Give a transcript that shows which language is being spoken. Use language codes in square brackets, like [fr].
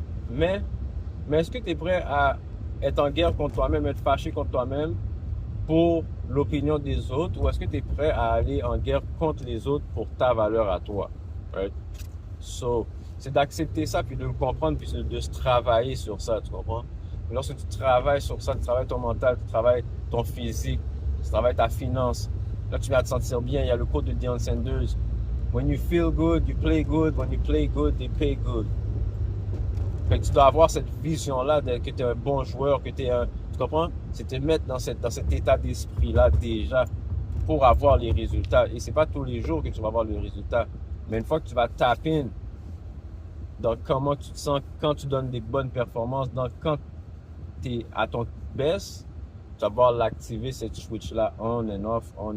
[fr] Mais est-ce que tu es prêt à être en guerre contre toi-même, être fâché contre toi-même pour l'opinion des autres, ou est-ce que tu es prêt à aller en guerre contre les autres pour ta valeur à toi? [en] Right? [fr] So, c'est d'accepter ça, puis de le comprendre, puis de se travailler sur ça, tu comprends? Et lorsque tu travailles sur ça, tu travailles ton mental, tu travailles ton physique, tu travailles ta finance, là tu vas te sentir bien. Il y a le quote de Deion Sanders. [en] When you feel good, you play good. When you play good, they pay good. [fr] Fait que tu dois avoir cette vision-là que tu es un bon joueur, que tu es un... Tu comprends? C'est te mettre dans cet état d'esprit-là déjà pour avoir les résultats. Et c'est pas tous les jours que tu vas avoir le résultat. Mais une fois que tu vas [en] tap in [fr] dans comment tu te sens quand tu donnes des bonnes performances, quand tu es à ton best, tu vas pouvoir l'activer, cette switch-là, [en] on and off.